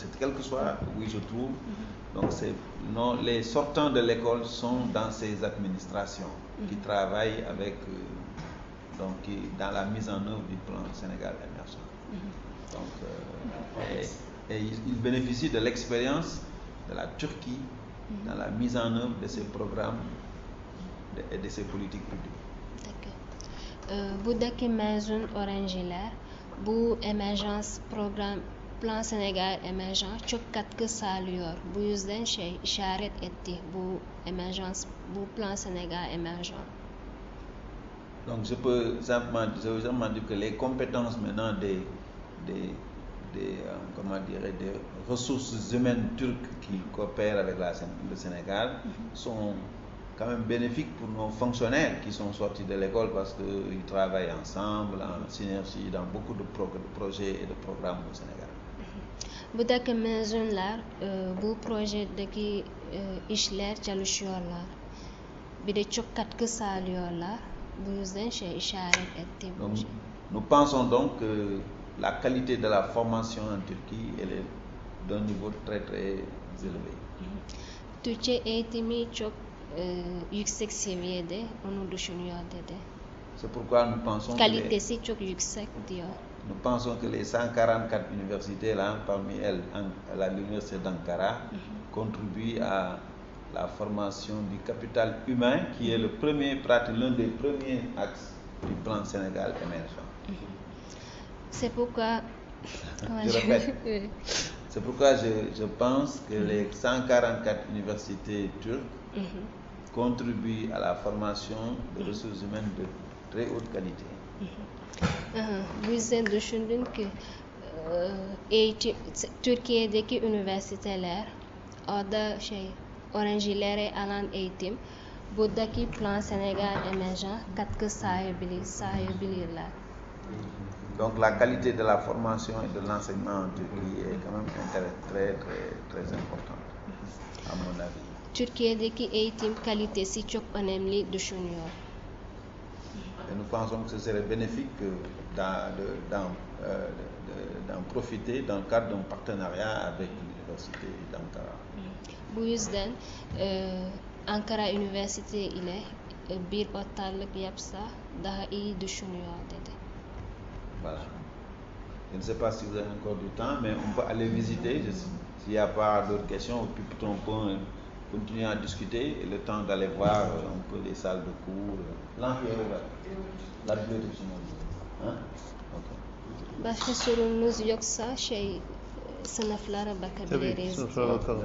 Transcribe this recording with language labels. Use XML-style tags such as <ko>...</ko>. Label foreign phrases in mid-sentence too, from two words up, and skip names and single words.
<fr>Quel que soit où ils se trouvent. Donc les sortants de l'école sont dans ces administrations qui travaillent avec, dans la mise en œuvre du plan Sénégal émergent. Donc, et ils bénéficient de l'expérience de la Turquie dans la mise en œuvre de ces programmes et de ces politiques publiques. D'accord.</fr> <tr>Buradaki mezun öğrenciler bu emerjans program Plan Senegal Emergent çok katkı sağlıyor. Bu yüzden işaret etti bu emerjans, bu Plan Senegal Emergent.</tr> <fr>Donc je peux simplement dire que les compétences maintenant des ressources humaines turques qui coopèrent avec le Sénégal sont quand même bénéfiques pour nos fonctionnaires qui sont sortis de l'école parce qu'ils travaillent ensemble, en synergie dans beaucoup de projets et de programmes au Sénégal.</fr> <tr>Buradaki mezunlar bu projedeki işler çalışıyorlar. Bir de çok katkı sağlıyorlar. Bu yüzden işaret ettim.</tr> <fr>Donc, nous pensons donc que la qualité de la formation en Turquie elle est d'un niveau très très élevé.</fr> <tr>Türkçe eğitimi çok yüksek seviyede, onu düşünüyor dedi.</tr> <fr>C'est pourquoi nous pensons</fr> <tr>Kalitesi çok yüksek diyor.</tr> <fr>Nous pensons que les 144 universités là, parmi elles, l'université d'Ankara, contribuent à la formation du capital humain, qui est l'un des premiers axes du plan Sénégal émergent. C'est pourquoi... Je répète. C'est pourquoi je pense que les 144 universités turques contribuent à la formation de ressources humaines de très haute qualité.</fr> <tr>Bu yüzden düşündüm ki Türkiye'deki üniversiteler orada öğrencilere alan eğitim buradaki Plan Senegal Emergent katkı sağlayabilirler.</tr> <fr>Donc la qualité de la formation et de l'enseignement en Turquie est quand même très très importante à mon avis.</fr> <tr>Türkiye'deki eğitim kalitesi çok önemli düşünüyor.</tr> <fr>Et nous pensons que ce serait bénéfique d'en profiter dans le cadre d'un partenariat avec l'université d'Ankara.</fr> <tr>Bu yüzden Ankara Üniversite ile bir ortaklık yapsa daha iyi düşünüyor dedi.</tr> <fr>Voilà. Je ne sais pas si vous avez encore du temps, mais on peut aller visiter. S'il n'y a pas d'autres questions, puis on peut continuer à discuter et le temps d'aller voir un peu les salles de cours. L'amphi est ouvert. La bibliothèque hein? Okay.</fr> <tr>Başka sorunuz yoksa sınıflara bakabiliriz. Tabii, sınıflara bakalım.</tr>